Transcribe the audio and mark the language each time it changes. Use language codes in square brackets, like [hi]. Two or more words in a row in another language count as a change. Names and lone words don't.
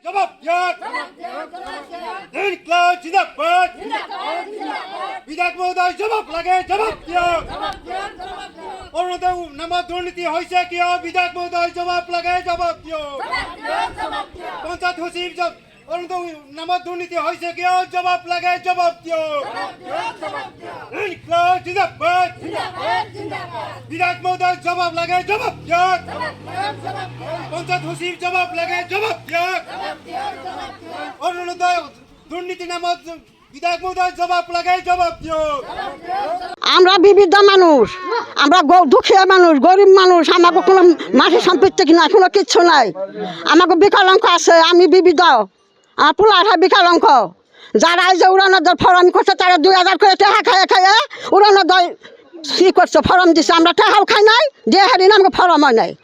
[as] জবাব দিয়ক [ur] انقلاب زندہ باد [as] বিধায়ক মহোদয় জবাব লাগে জবাব দিয়ক অরুণোদয় নামত দুর্নীতি হয়েছে কিয় বিধায়ক মহোদয় জবাব লাগে জবাব দিয়ক পঞ্চায়েত সচিব অরুণোদয় নামত দুর্নীতি হয়েছে কিয় জবাব লাগে জবাব দিয়ক [ur] انقلاب زندہ باد [as] বিধায়ক মহোদয় জবাব লাগে জবাব দিয়ক পঞ্চায়েত সচিব জবাব লাগে জবাব দিয়ক অরুণোদয় দুর্নীতি নামত বিধায়ক মহোদয় জবাব লাগে জবাব দিয়ক [bn] আমরা বিবিধ মানুষ, আমরা দুঃখীয়া মানুষ, গরিব মানুষ, আমাকে কোনো মাটি সম্পত্তি কিনা কোনো কিচ্ছু নাই। আমাকে বিকলাঙ্গ আছে, আমি বিবিধ, আমার পোলাটা বিকলাঙ্গ। যারা এই যে উড়ানোদয় ফরম করছে তারা 2000 করে টেহা খাইয়ে খাইয়ে উড়ানোদয় কি করছে ফরম দিছে, আমরা টেহাও খাই নাই, দিয়ে হারি আমাকে ফরম হয় নাই।